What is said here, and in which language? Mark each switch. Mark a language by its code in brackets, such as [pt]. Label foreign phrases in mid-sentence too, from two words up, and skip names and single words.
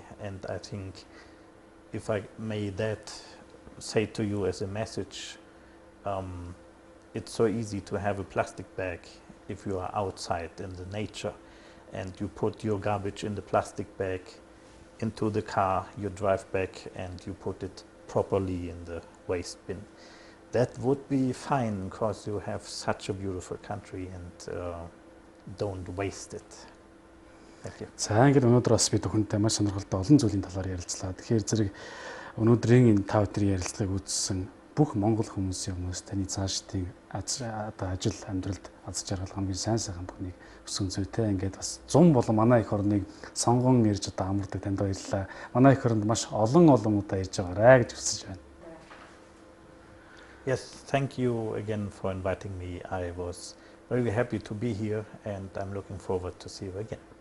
[en] And I think if I may that say to you as a message, it's so easy to have a plastic bag if you are outside in the nature, and you put your garbage in the plastic bag into the car, you drive back and you put it properly in the waste bin. That would be fine, because you have such a beautiful country, and don't waste it. Thank you. [mn] За ингээд өнөөдөр бас бид бүхэнтэй маш сонирхолтой олон зүйлийн талаар ярилцлаа. Тэгэхээр зэрэг өнөөдрийн энэ тав өдрийн ярилцлагыг үзсэн бүх монгол хүмүүсийн өмнөөс таны цаашдын ажил амьдралд аз жаргал хамгийн сайн сайхан бүхнийг өсгөн зүйтэй. Ингээд бас 100 болон манай их орныг сонгон ирж одоо амардаг танд баярлалаа. Манай их оронд маш олон удаа ирж байгаарай гэж хүсэж байна. [en] Yes, thank you again for inviting me. I was very happy to be here, and I'm looking forward to see you again.